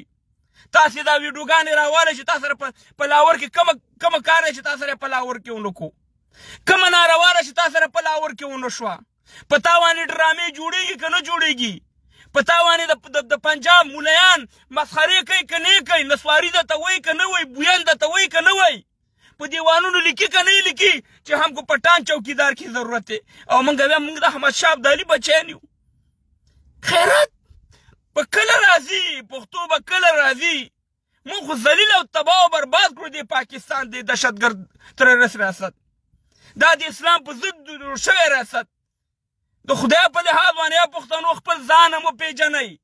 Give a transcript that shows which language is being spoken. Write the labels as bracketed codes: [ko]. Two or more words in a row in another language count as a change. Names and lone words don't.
[ps] تاسې دا ویډیوګانې راوالی چې تاسو سره په لاهور کې کومه کار دی چې تاسو سره په لاهور کې ونه کړو، کومه ناروا ده چې تاسو سره په لاهور کې ونه شوه. په تا باندې ډرامې جوړېږي که نه جوړېږي؟ په تا باندې د پنجاب مولیان مسخرې کوي که نه کوي؟ نسواري درته وایي که نه وایي؟ بوین درته وایي که نه وایي؟ په دیوانونو لیکي که نه لیکي چې [ur] همکو پټان چوکیدار کی ضرورت ہے؟ [ps] او موږ د احمدشاه ابدالي بچیان یو. خیرات به کله راځي؟ پښتو به کله راځي؟ موږ خو ذلیل او تباه او برباد کړو د پاکستان د دهشتګرد ترورست ریاست. دا د اسلام په ضد جوړ شوی ریاست. د خدای په لحاظ باندې پښتنو خپل ځان هم وپېژنئ.